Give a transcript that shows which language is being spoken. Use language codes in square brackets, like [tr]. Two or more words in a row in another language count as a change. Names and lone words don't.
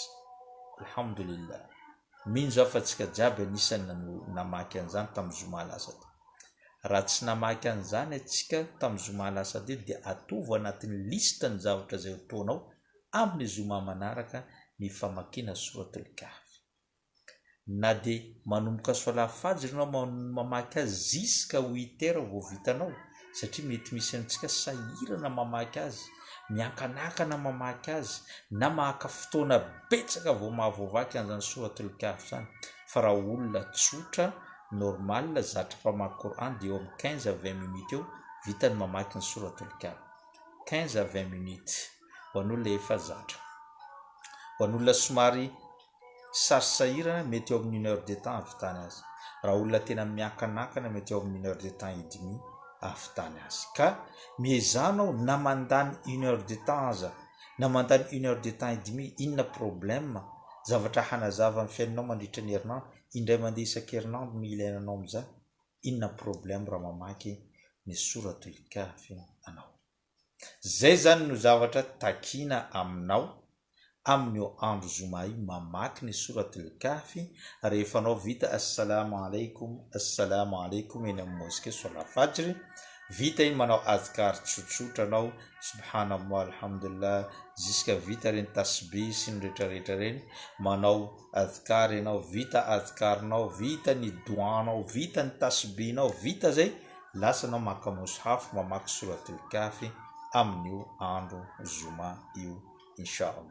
[mg] Alhamdulillah, minjo afa tsika jiaby anisany namaky an'izany tamin'ny zoma lasa teo. Raha tsy namaky an'izany atsika tamin'ny zoma lasa teo dia atovo anatin'ny lista ny zavatra zay ataonao amin'ny zoma manaraka ny famakiana suratul kahfi. Na dia manomboka sola fajry ianao mamaky azy ziska 8 heures vao vitanao, satria mety misy antsika sahirana mamaky azy, miankanakana mamaky azy, na maka fotoana betsaka vao mahavoavaky an'izany suratul kahfi zany. Fa raha olona tsotra normal zatra mpamaky Qur'an dia eo amin'ny [fr] 15 à 20 minutes [mg] eo vitany mamaky ny suratul kahfi. [fr] 15 à 20 minutes [mg] ho an'olona efa zatra. Ho an'olona somary sarisahirana mety eo amin'ny 1 [fr] heure de temps [mg] ahavitany azy. Raha olona tena miankanakana mety eo amin'ny 1 [fr] heure de temps et demi [mg] ahavitany azy. Ka miezanao na mandany 1 [fr] heure de temps [mg] aza, na mandany 1 [fr] heure de temps et demi, [mg] inona problème? Zavatra hanazava amin'ny fiainanao mandritra ny herinandro, indray mandeha isan-kerinandro no ilainanao amin'izany. Inona problème raha mamaky ny suratul kahfi anao? Zay zany no zavatra takina aminao amin'ny andro zoma io, mamaky ny suratul kahfi. Rehefa anao vita [ar] السلام عليكم [mg] eny amin'ny mosquée sola fajry, vita iny manao azkar tsotsotra anao, [ar] سبحان الله الحمد لله, [mg] ziska vita reny tasbih sy ny rehetrarehetra reny, manao azkar ianao, vita azkarinao, vita ny doanao, vita ny tasbihinao, vita zay lasa anao maka mushaf mamaky suratul kahfi amin'io andro zoma io inshallah.